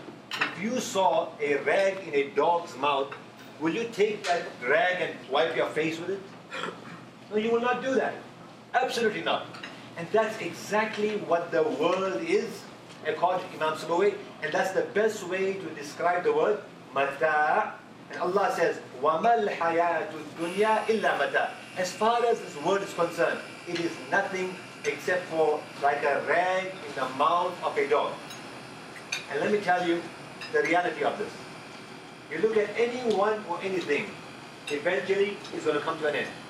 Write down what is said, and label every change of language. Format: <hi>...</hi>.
<en>If you saw a rag in a dog's mouth, will you take that rag and wipe your face with it? No, you will not do that. Absolutely not. And that's exactly what the world is, according to Imam Sabawi. And that's the best way to describe the word, mata. And Allah says,</en> <ar>وَمَا الْحَيَاةُ الدُّنْيَا إِلَّا مَتَى.</ar> <en>As far as this word is concerned, it is nothing except for like a rag in the mouth of a dog. And let me tell you the reality of this. You look at anyone or anything, eventually it's going to come to an end.</en>